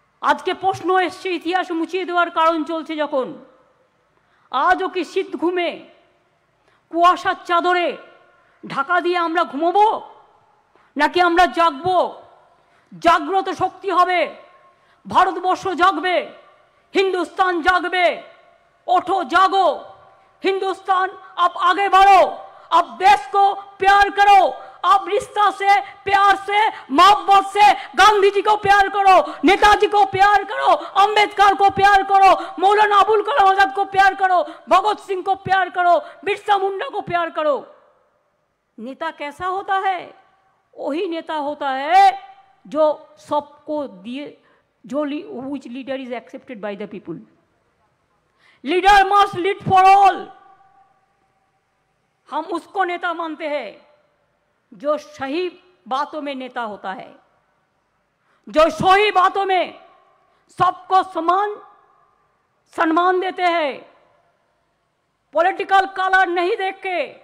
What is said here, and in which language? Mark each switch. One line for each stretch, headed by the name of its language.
Bangla: আজকে প্রশ্ন এসছে ইতিহাস মুছিয়ে দেওয়ার কারণ চলছে যখন, আজও কি শীত ঘুমে কুয়াশার চাদরে ঢাকা দিয়ে আমরা ঘুমোবো, নাকি আমরা জাগবো? জাগ্রত শক্তি হবে, ভারতবর্ষ জাগবে, हिंदुस्तान जागबे।
Hindi: उठो जागो हिंदुस्तान, आप आगे बढ़ो, आप देश को प्यार करो, आप रिश्ता से, प्यार से, मोहब्बत से गांधी जी को प्यार करो, नेताजी को प्यार करो, अंबेडकर को प्यार करो, मौलाना अबुल कलाम आजाद को प्यार करो, भगत सिंह को प्यार करो, बिरसा मुंडा को प्यार करो। नेता कैसा होता है? वही नेता होता है जो सबको दिए, जो
English: which leader is accepted by the people. Leader must lead for all.
Hindi: हम उसको नेता मानते हैं जो सही बातों में नेता होता है, जो सही बातों में सबको समान सम्मान देते हैं, पॉलिटिकल कलर नहीं देख के।